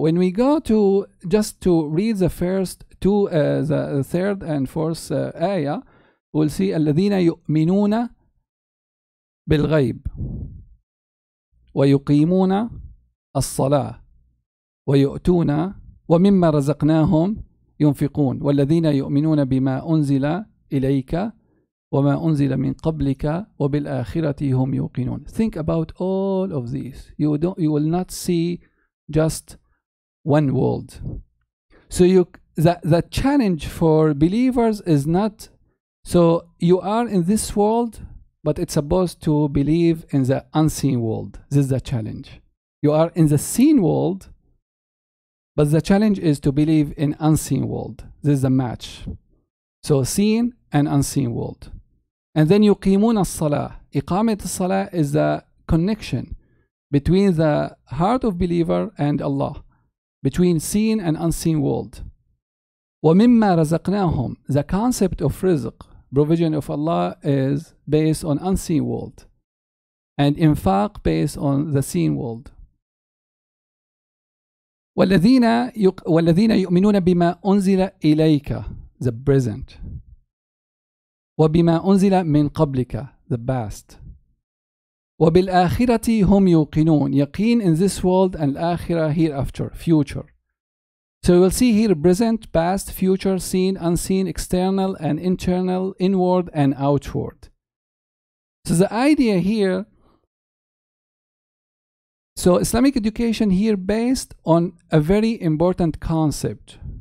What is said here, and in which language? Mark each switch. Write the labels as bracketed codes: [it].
[en] When we go to just to read the first two, the third and fourth ayah, we'll see [ar] الذين يؤمنون بالغيب ويقيمون الصلاة ويؤتون ومما رزقناهم ينفقون والذين يؤمنون بما أنزل إليك وما أنزل من قبلك وبالآخرة هم يوقنون. [en] Think about all of these. You will not see just one world. So the challenge for believers is not, so you are in this world, but it's supposed to believe in the unseen world. This is the challenge. You are in the seen world, but the challenge is to believe in unseen world. This is the match. So seen and unseen world. And then [ar] يقيمون الصلاة. [en] إقامة الصلاة is the connection between the heart of believer and Allah, between seen and unseen world. [ar] ومما رزقناهم. [en] The concept of rizq, provision of Allah, is based on unseen world, and infaq based on the seen world. [ar] والذين يؤمنون بما أنزل إليك, [en] the present. [ar] وبما أنزل من قبلك, [en] the past. [ar] وبالآخرة هم يوقنون. [en] Yaqeen in this world and الآخرة hereafter, future. So you will see here present, past, future, seen, unseen, external and internal, inward and outward. So the idea here, so Islamic education here based on a very important concept.